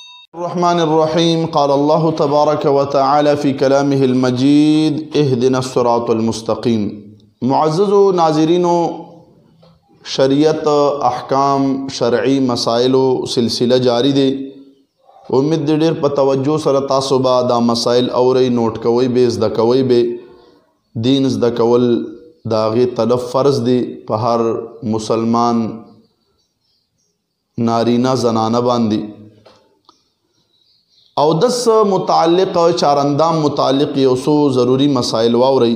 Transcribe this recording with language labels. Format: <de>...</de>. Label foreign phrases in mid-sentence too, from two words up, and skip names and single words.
<ar>الرحمن الرحیم قال اللہ تبارک و تعالی فی کلامہ المجید اہدنا الصراط المستقیم۔</ar> <ps>معزز و ناظرین و شریعت احکام شرعی مسائل و سلسلہ جاری دے، امید دے ډیر په توجہ سره تاسو به دا مسائل اورئ، نوٹ کوئ به، زده کوئ به۔ دین زده کول د هغې طلب فرض دی په هر مسلمان نارینه زنانه باندې۔ اودس متعلق چاراندام متعلق یو څو ضروری مسائل واورئ۔</ps>